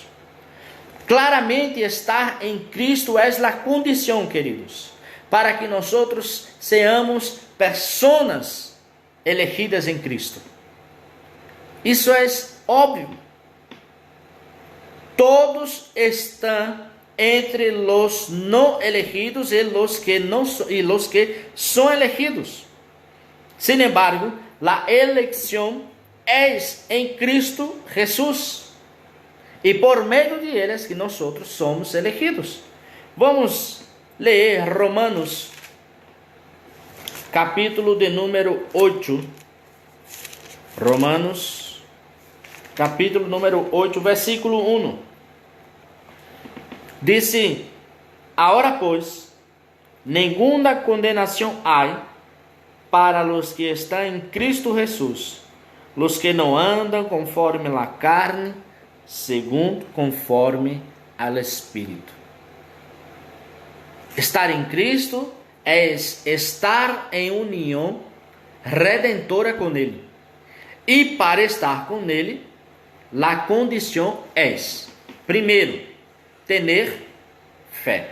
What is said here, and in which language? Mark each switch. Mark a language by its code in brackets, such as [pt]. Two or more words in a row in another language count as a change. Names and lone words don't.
[pt] Claramente estar em Cristo é a condição, queridos, para que nós seamos pessoas elegidas em Cristo. Isso é óbvio. Todos estão entre os não elegidos e os que são elegidos. [es] Sin embargo, [pt] a eleição é em Cristo Jesus, e por meio de eles que nós somos elegidos. Vamos ler Romanos, capítulo de número 8. Romanos, capítulo número 8, versículo 1. [es] Dice: Ahora pues, [pt] nenhuma condenação há para [es] los que [pt] estão em Cristo Jesús, [es] los que [pt] não andam conforme a carne, segundo conforme al Espírito. Estar em Cristo é estar em união redentora com Ele. E para estar com Ele, a condição é, primeiro, ter fé.